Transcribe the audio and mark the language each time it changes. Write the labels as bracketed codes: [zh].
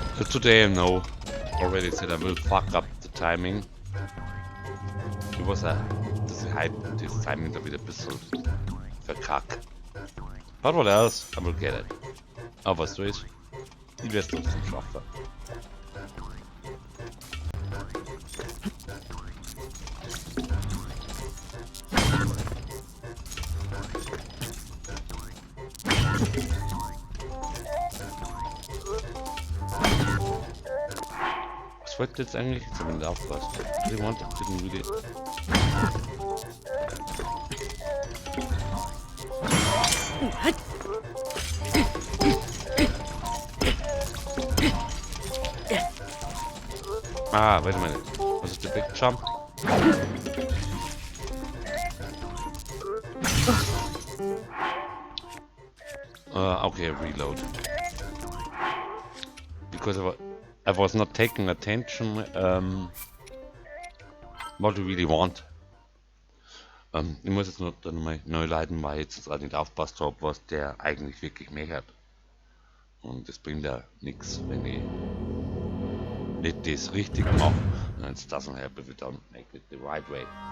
[en] Today I know already said I will fuck up the timing. It was [de] das Hype, das Timing da wieder ein bisschen verkackt. [en] But what else? I will get it. [de] Aber was so ist, ich werde es trotzdem schaffen. Was wollte jetzt eigentlich? Jetzt habe ich nicht aufgepasst. [en] They wanted didn't really. Ah, wait a minute. [de] Was ist der [en] Big Jump? Okay, reload. Because I was not taking attention what you really want. [de] Ich muss jetzt noch dann mal neu leiten, weil ich jetzt gerade nicht aufpasst habe, was der eigentlich wirklich mehr hat. Und das bringt ja nichts, wenn ich nicht das richtig mache. [en] And it doesn't help if you don't make it the right way.